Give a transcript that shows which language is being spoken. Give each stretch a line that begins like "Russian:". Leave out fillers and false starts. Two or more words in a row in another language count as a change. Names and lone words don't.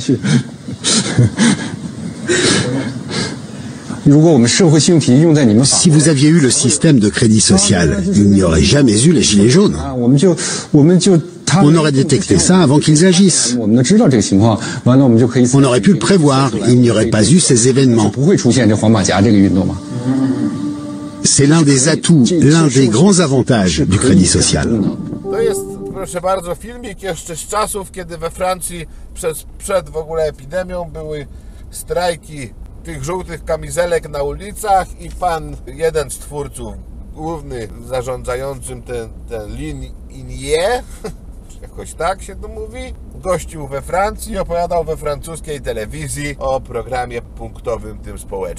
French: Si vous aviez eu le système de crédit social, il n'y aurait jamais eu les gilets jaunes. On aurait détecté ça avant qu'ils agissent. On aurait pu le prévoir, il n'y aurait pas eu ces événements. C'est l'un des atouts, l'un des grands avantages du crédit social.
Polish: To jest, proszę bardzo, filmik jeszcze z czasów, kiedy we Francji przed w ogóle epidemią były strajki tych żółtych kamizelek na ulicach i pan, jeden z twórców, główny zarządzającym ten Lin Inie, jakoś tak się to mówi, gościł we Francji, opowiadał we francuskiej telewizji o programie punktowym tym społecznym.